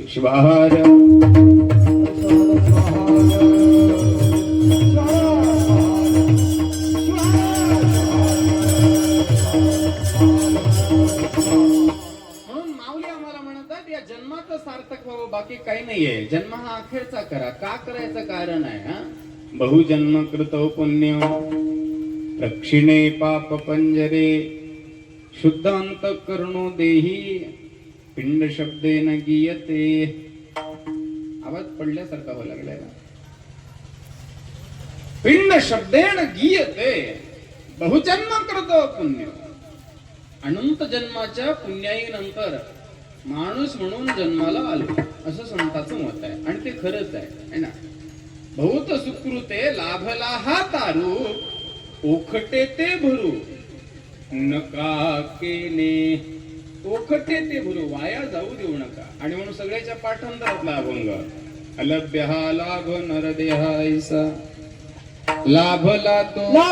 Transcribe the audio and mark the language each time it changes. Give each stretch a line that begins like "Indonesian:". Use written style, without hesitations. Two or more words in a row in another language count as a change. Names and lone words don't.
Marathi: शिवाहार सार्थक व्हावं, बाकी काही नाहीये. जन्म हा अखेरचा करा. का करायचं कारण आहे हा.
Sanskrit: बहुजन्म कृतो पुण्य दक्षिणे पाप पंजरे शुद्ध अंतःकरणो देही पिंड शब्देन गीयते.
Marathi: आवाज पडल्यासारखा व्हायला लागलाय ना.
Sanskrit: पिंड शब्देन गीयते बहुजन्म कृतो पुण्य.
Marathi: अनंत जन्माच्या पुण्याई नंतर माणूस म्हणून जन्माला आलो असं संताचं मत आहे आणि ते खरंच आहे,
Hindi: है ना.
Marathi: बहुत सुकृते लाभला हा तारू ओखटे ते भरू नका केले. ओखटे ते भरू वाया जाऊ देऊ नका. आणि म्हणून सगळ्याच्या पाठांतरातला अभंग अलभ्य हा लाभ नरदेहायसा लाभला तो